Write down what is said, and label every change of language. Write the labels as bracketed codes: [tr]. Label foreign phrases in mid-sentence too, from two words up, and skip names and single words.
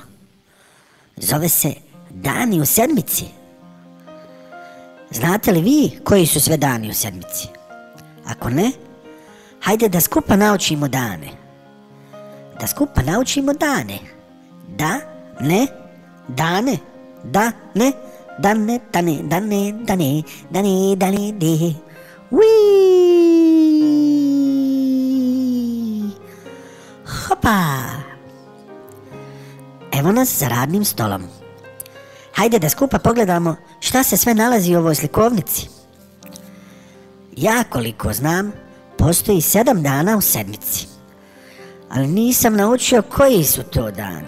[bs] Zove se Dani u sedmici. Znate li vi koji su sve dani u sedmici? Ako ne, hajde da skupa naučimo dane. Da skupa naučimo dane. Da, ne, dane, da, ne, dane, dane, dane, dane, dane, dane, de. Uiii. Hopa. Evo nas za radnim stolom. Hajde da skupa pogledamo šta se sve nalazi u ovoj slikovnici. Ja koliko znam, postoji 7 dana u sedmici. Ali nisam naučio koji su to dani.